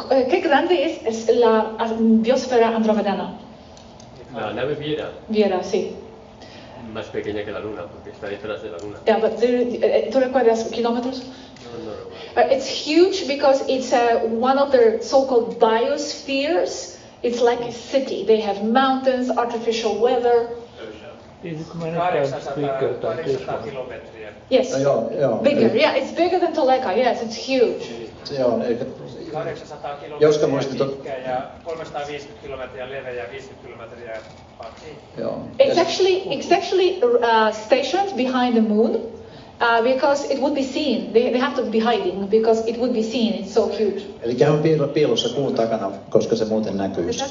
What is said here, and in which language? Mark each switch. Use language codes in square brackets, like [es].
[es] ¿Qué grande es la biosfera andromedana? La nave Viera. Viera, sí. Más pequeña que la Luna, porque está detrás de la Luna. [en] Yeah, but [es] ¿tú recuerdas kilómetros? No. [en] It's huge because it's one of their so-called biospheres. It's like a city. They have mountains, artificial weather. Is it many times bigger than this one? Yes, bigger. Yeah. It's bigger than Toleka. Yes, it's huge. [fi] Joo, 800 kilometriä pitkä ja 350 kilometriä leveä ja 50 kilometriä paksu. [en] It's actually stationed behind the moon because it would be seen. They have to be hiding because it would be seen. It's so huge. [fi] Eli on piilossa kuun takana, koska se muuten näkyy.